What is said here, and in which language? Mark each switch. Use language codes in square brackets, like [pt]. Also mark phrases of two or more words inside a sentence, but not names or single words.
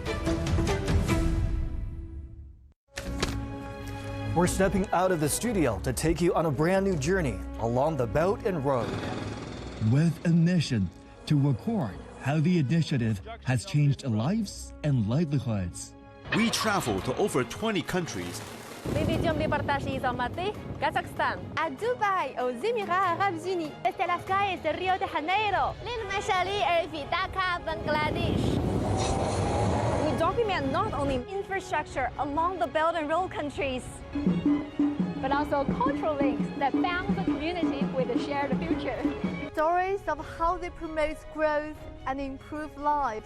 [en] We're stepping out of the studio to take you on a brand new journey along the Belt and Road. With a mission to record how the initiative has changed lives and livelihoods. We travel to over 20 countries. [ru] Мы ведем репортажи из Алматы, Казахстан, от Дубая, [fr] aux Émirats Arabes Unis, [es] desde las calles de Rio de Janeiro, [ar] للمشاريع في Dhaka, Bangladesh. [en] We document not only infrastructure along the Belt and Road countries, but also cultural links that bound the community with a shared future. stories of how they promote growth and improve lives.